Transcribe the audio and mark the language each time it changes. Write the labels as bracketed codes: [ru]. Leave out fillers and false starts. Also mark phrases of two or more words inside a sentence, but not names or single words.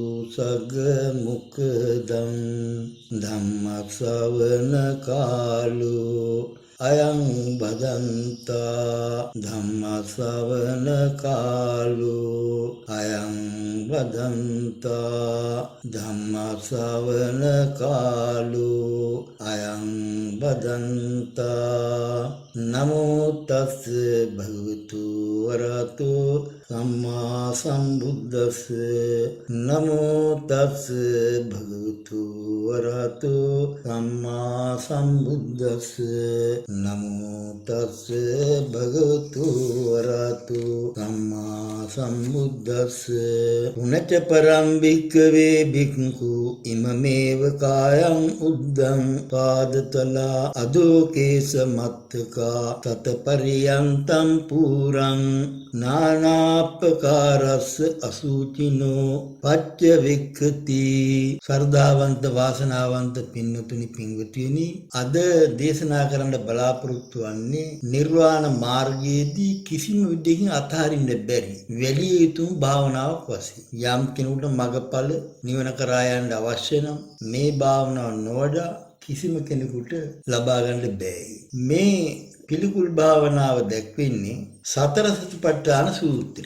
[pi] सगमुखदं धम्मश्रवण कालो अयं भदन्ता धम्मश्रवण कालो अयं भदन्ता धम्मश्रवण कालो अयं भदन्ता नमो तस् भगवतो वरतो सम्मा सम्बुद्धस्स नमो तस् भगवतो वरतो सम्मा सम्बुद्धस्स नमो तस् भगवतो वरतो सम्मा सम्बुद्धस्स पुनच परं भिक्खवे भिक्खु इममेव कायं उद्धं पादतला अधोकेश मत्तका तत्पर्यन्तं पुरं नानाप्रकारස්ස අසුචිනෝ පච්ච වික්ඛති [si] ශ්‍රද්ධාවන්ත වාසනාවන්ත පින්නතුනි පින්වතුනි අද දේශනා කරන්න බලාපොරොත්තු වන්නේ නිර්වාණ මාර්ගයේදී කිසිම විදිහකින් අතහරින්න බැරි වැඩි යුතු භාවනාවක් වශයෙන් යම් කෙනෙකුට මගඵල නිවන කරා යන්න අවශ්‍ය නම් මේ භාවනාව නොවඩා කිසිම කෙනෙකුට ලබා ගන්න බැහැ මේ පිළිකුල් භාවනාව දැක්වෙන්නේ සතර සතිපට්ඨාන සූත්‍රය.